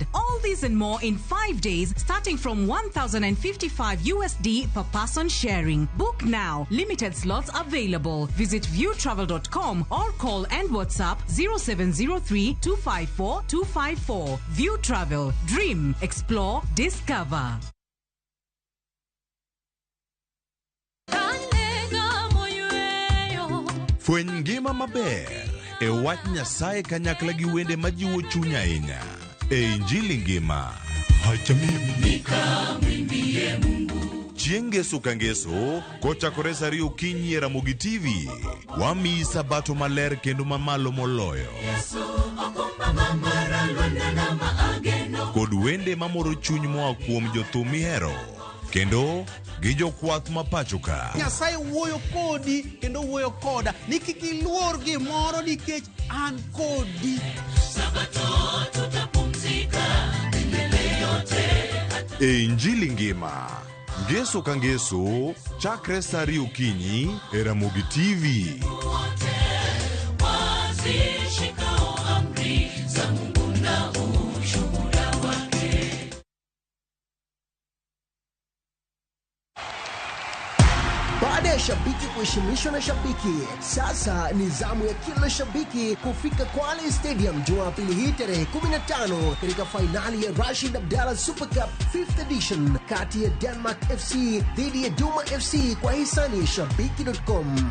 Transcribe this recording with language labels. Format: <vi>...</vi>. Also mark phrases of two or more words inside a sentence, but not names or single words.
<en>All these and more in 5 days starting from $1,055 per person sharing. Book now. Limited slots available. Visit viewtravel.com or call and WhatsApp 0703 254 254. View Travel. Dream, explore, discover.</en> <luo>Fweny ngima maber e wach Nyasaye kanyakla gi wende majiwo chuny ahinya. E Injili ngima. Chieng' ngeso ka ngeso, kochakore saa 2 okinyi e Ramogi TV, wamiyi sabato maler kendo mamalo moloyo. Kod wende mamoro chuny moa kuom jothum mihero, kendo gi jokwath mapacho ka. Nyasaye wuoyo kodi kendo wuoyo koda ni kik iluor gimoro nikech an kodi.</luo> <sw>Sabato tutapumzika milele yote.</sw> <luo>E Injili ngima. Ngeso ka ngeso, chakre saa 2 okinyi e Ramogi TV.</luo> <sw>Baada ya shabiki kuheshimishwa na shabiki, sasa ni zamu ya kila shabiki kufika Kwale Stadium Jumapili hii tarehe 15 katika fainali ya Rashid Abdalla Super Cup 5th edition kati ya Denmark FC dhidi ya Duma FC kwa hisani ya Shabiki.com.</sw>